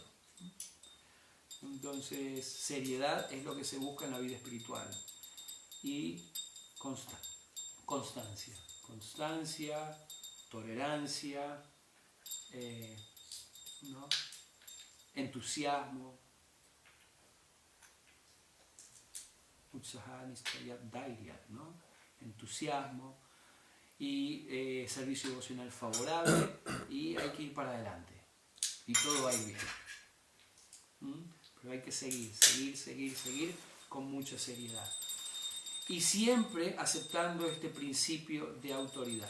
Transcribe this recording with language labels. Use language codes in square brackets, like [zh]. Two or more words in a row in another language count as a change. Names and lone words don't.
[es] Entonces, seriedad es lo que se busca en la vida espiritual. Y constancia, tolerancia, ¿no? Entusiasmo, [sa] उत्साह निश्चय धैर्य, [es] ¿no? Entusiasmo y servicio devocional favorable, y hay que ir para adelante y todo va a ir bien. Pero hay que seguir con mucha seriedad y siempre aceptando este principio de autoridad.